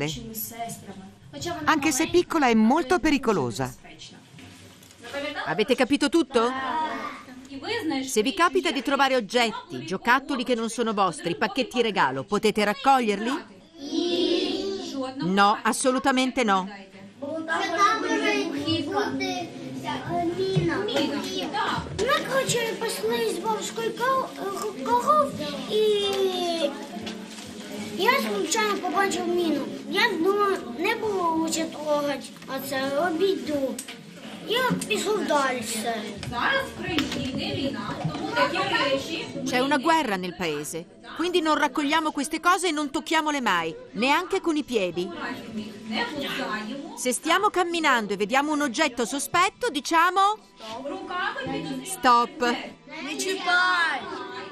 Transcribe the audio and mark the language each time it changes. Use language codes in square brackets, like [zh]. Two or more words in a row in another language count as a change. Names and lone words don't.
[it] Anche se piccola è molto pericolosa. Avete capito tutto? Se vi capita di trovare oggetti, giocattoli che non sono vostri, pacchetti regalo, potete raccoglierli? No, assolutamente no. [uk] Ми, коротше, пасли з бабушкою коров, і я случайно побачив міну. Я думав, не було лучше трогати, а це обійду. Я пішов далі. Зараз в країні йде війна, тому такі речі... [it] C'è una guerra nel paese, quindi non raccogliamo queste cose e non tocchiamole mai, neanche con i piedi. Se stiamo camminando e vediamo un oggetto sospetto, diciamo... Stop. [uk] Не чіпай!